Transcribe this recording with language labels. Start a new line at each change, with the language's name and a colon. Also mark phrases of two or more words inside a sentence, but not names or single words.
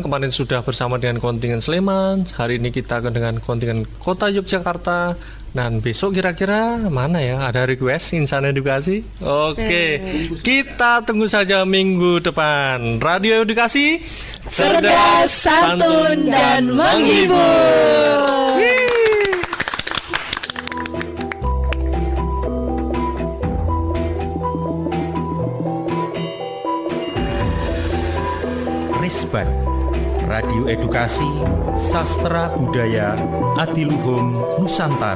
Indonesian: Kemarin sudah bersama dengan kontingen Sleman. Hari ini kita akan dengan kontingen Kota Yogyakarta. Dan besok kira-kira mana ya? Ada request Insan Edukasi? Oke. Kita tunggu saja minggu depan. Radio Edukasi Cerdas, santun, dan menghibur. Resban Radio Edukasi Sastra Budaya Adiluhung Nusantara.